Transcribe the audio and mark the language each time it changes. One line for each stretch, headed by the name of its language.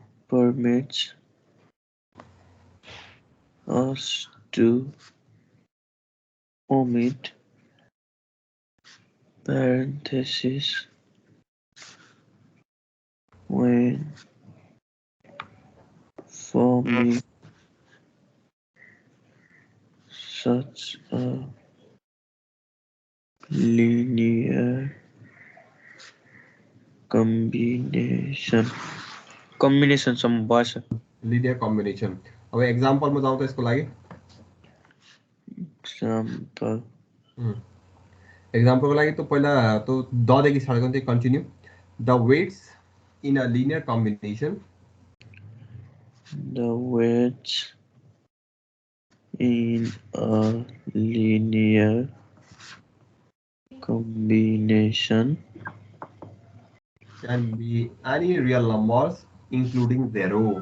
English: permits us to omit parentheses when forming such a linear combination. Combination some boss.
Nepali: Linear combination. अब एग्जाम्पलमा जाउँ त यसको लागि।
English: Example.
Nepali: एक्जाम्पलको लागि त पहिला त ददेखि स्टार्ट गर्नु त्यही continue
English: The weights in a linear combination The weights in a linear combination can be any real numbers including 0.